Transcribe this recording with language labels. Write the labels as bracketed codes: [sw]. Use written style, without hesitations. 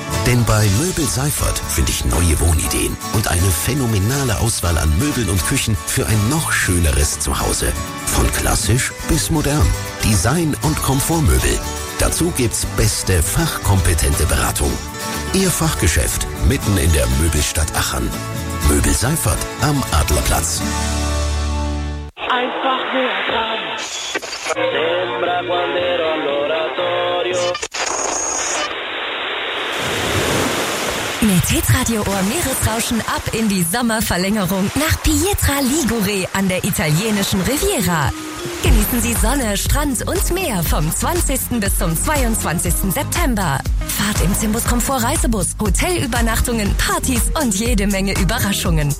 [de] Denn bei Möbel Seifert finde ich neue Wohnideen und eine phänomenale Auswahl an Möbeln und Küchen für ein noch schöneres Zuhause. Von klassisch bis modern. Design- und Komfortmöbel. Dazu gibt's beste fachkompetente Beratung. Ihr Fachgeschäft mitten in der Möbelstadt Aachen. Möbel Seifert am Adlerplatz. Einfach nur dran. [it] Sembra quando ero all'oratorio. [de] Mit Hitradio Ohr Meeresrauschen ab in die Sommerverlängerung nach Pietra Ligure an der italienischen Riviera. Genießen Sie Sonne, Strand und Meer vom 20. bis zum 22. September. Fahrt im Cimbus Komfort Reisebus, Hotelübernachtungen, Partys und jede Menge Überraschungen.